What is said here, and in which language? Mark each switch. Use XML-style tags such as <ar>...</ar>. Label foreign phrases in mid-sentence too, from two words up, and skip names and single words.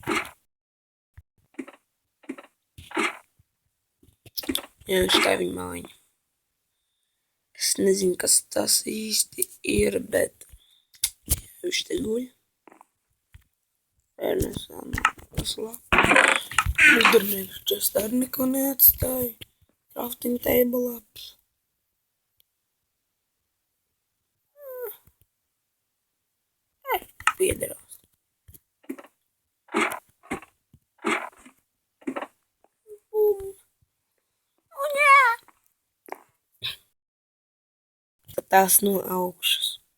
<lv>Jā, šitā viņa mājiņa. Es nezinu, kas tas īsti ir, bet viņš te guļ. Ernestā nav labi. Mūdurnieks čestā arī neko neatstāja.</lv> <en>Crafting table ups.</en> <lv>Piederās. Un jā! Tās no augšas.</lv>